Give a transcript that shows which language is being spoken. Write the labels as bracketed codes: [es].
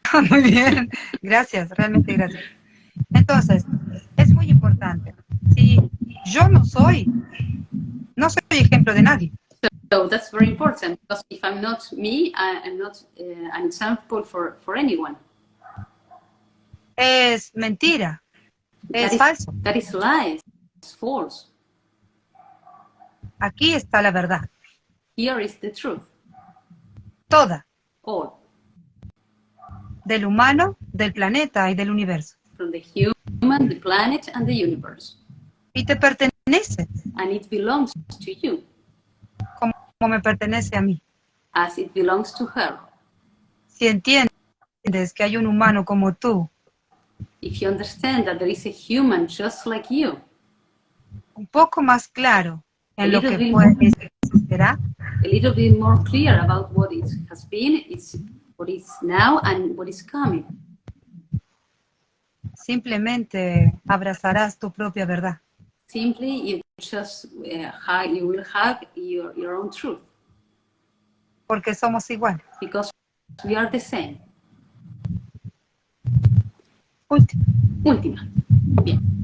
[es] Muy bien, gracias, realmente gracias. Entonces, es muy importante. Si yo no soy ejemplo de nadie. [en] So that's very important, because if I'm not me, I'm not an example for anyone. [es] Es mentira, es falso. [en] That is lies, it's false. [es] Aquí está la verdad. [en] Here is the truth. [es] Toda. [en] All. [es] Del humano, del planeta y del universo. [en] From the human, the planet, and the universe. [es] Y te pertenece. [en] And it belongs to you. [es] Como me pertenece a mí. [en] As it belongs to her. [es] Si entiendes que hay un humano como tú. [en] If you understand that there is a human just like you. [es] Un poco más claro en lo que puede será. [en] A little bit more clear about what it has been, what is now, and what is coming. [es] Simplemente abrazarás tu propia verdad. [en] Simply, you just you will hug your own truth. [es] Porque somos iguales. [en] Because we are the same. [es] Última. Bien.